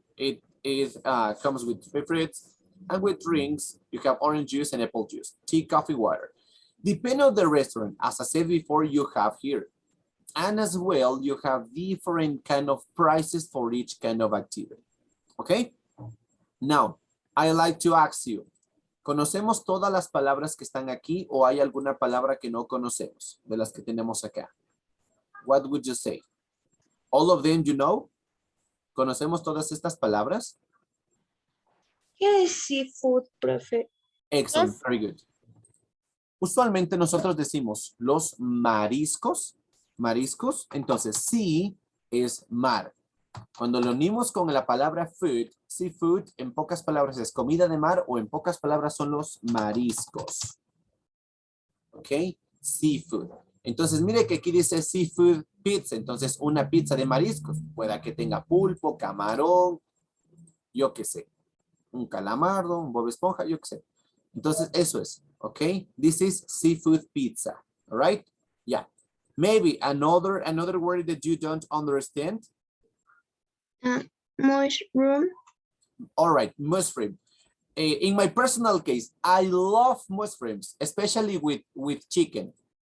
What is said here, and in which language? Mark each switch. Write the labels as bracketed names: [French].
[English] It comes with 3 fruits. And with drinks, you have orange juice and apple juice, tea, coffee, water. Depending on the restaurant, as I said before, you have here. And as well, you have different kind of prices for each kind of activity. Okay? Now, I like to ask you, [Spanish] ¿conocemos todas las palabras que están aquí o hay alguna palabra que no conocemos de las que tenemos acá? [English] What would you say? All of them you know? [Spanish] ¿Conocemos todas estas palabras? ¿Qué es seafood, profe? [English] Excellent, Yes. very good. [Spanish] Usualmente nosotros decimos los mariscos, entonces sí es mar. Cuando lo unimos con la palabra food, seafood, en pocas palabras es comida de mar o en pocas palabras son los mariscos. ¿Ok? Seafood. Entonces mire que aquí dice seafood pizza, entonces una pizza de mariscos. Pueda que tenga pulpo, camarón, yo qué sé. Un calamardo, un Bob Esponja, yo qué sé. Entonces, eso es, okay? [English] This is seafood pizza, all right? Yeah. Maybe another word that you don't understand? Mushroom. All right, mushroom. In my personal case, I love mushrooms, especially with chicken.